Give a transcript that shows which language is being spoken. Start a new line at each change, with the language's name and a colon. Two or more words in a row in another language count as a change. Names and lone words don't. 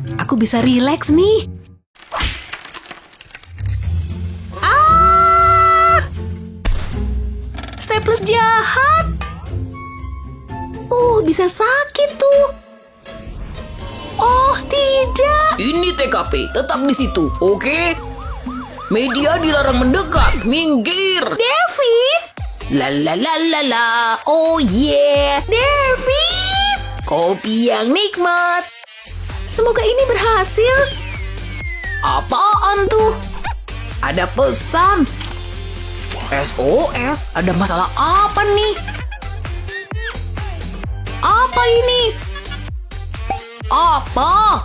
Indonesian: Aku bisa rileks nih. Staples jahat. Bisa sakit tuh. Oh, tidak. Ini TKP, tetap di situ, oke? Media dilarang mendekat, minggir. Devi. La la la la la.
English: Oh yeah,
Indonesian: Devi. Kopi yang nikmat. Semoga ini berhasil. Apaan tuh? Ada pesan. SOS, ada masalah apa nih? Apa ini? Apa?